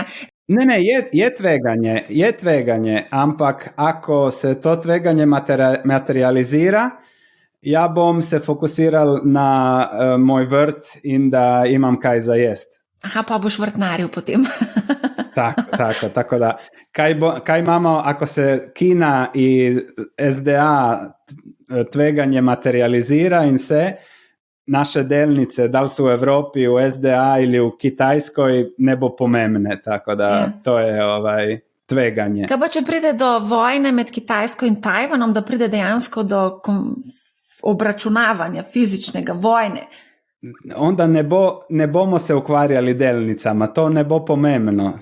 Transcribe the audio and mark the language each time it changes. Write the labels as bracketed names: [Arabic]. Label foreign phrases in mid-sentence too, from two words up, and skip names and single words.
[Croatian] Ne, je tveganje, ampak ako se to tveganje materializira, ja bom se fokusiral na moj vrt in da imam kaj za jest. [Slovenian] Aha, pa boš vrtnaril potem. Tako da, kaj imamo, [Croatian] ako se Kina i SDA tveganje materializira in se, naše delnice, da li su u Evropi, u SDA ili u Kitajskoj, ne bo pomembne, tako da to je tveganje. [Slovenian] Kaj pa če pride do vojne med Kitajsko in Tajvanom, da pride dejansko do obračunavanja fizičnega vojne? [Croatian] Onda ne bomo se ukvarjali delnicama, to ne bo pomembno.